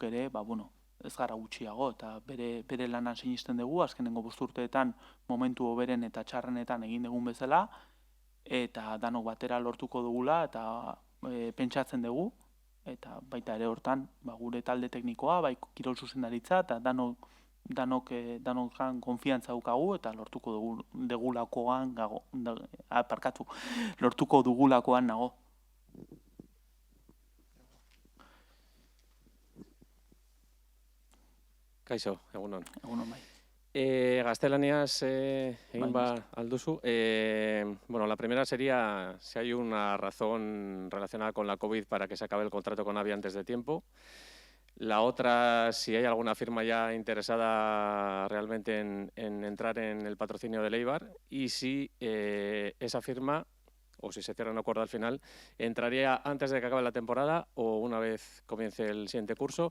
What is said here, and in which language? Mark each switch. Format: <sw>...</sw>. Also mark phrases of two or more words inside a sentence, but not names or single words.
<eu>ere, ez gara gutxiago, eta bere lanan sinisten dugu, azkenengo 5 urteetan momentu hoberen eta txarrenetan egin dugun bezala, eta danok batera lortuko dugula, eta pentsatzen dugu, eta baita ere hortan, gure talde teknikoa, kirol zuzendaritza, eta danokan konfiantza daukagu, eta lortuko dugulakoan nago. Kaixo, egunon. Egunon, bai. Gaztelaniaz egin alduzu.</eu> <es>La primera sería si hay una razón relacionada con la COVID para que se acabe el contrato con Avia antes de tiempo. La otra, si hay alguna firma ya interesada realmente en entrar en el patrocinio del Eibar y si esa firma, o si se cierra un acuerdo al final, entraría antes de que acabe la temporada o una vez comience el siguiente curso.</es>